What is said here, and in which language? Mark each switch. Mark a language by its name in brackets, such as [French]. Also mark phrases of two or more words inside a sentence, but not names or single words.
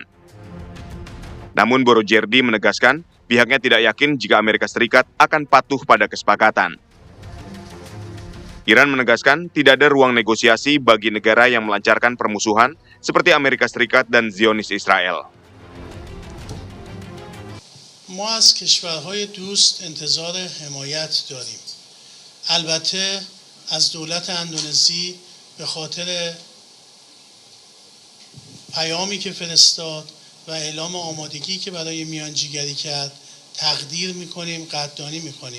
[Indonesian] Namun Borojerdi menegaskan pihaknya tidak yakin jika Amerika Serikat akan patuh pada kesepakatan. Iran menegaskan tidak ada ruang negosiasi bagi negara yang melancarkan permusuhan seperti Amerika Serikat dan Zionis Israel. [Persian] ما از کشورهای دوست انتظار حمایت داریم. البته از دولت اندونزی به خاطر پیامی که فرستاد و اعلام آمادگی که برای میانجیگری کرد تقدیر میکنیم، قدردانی میکنیم.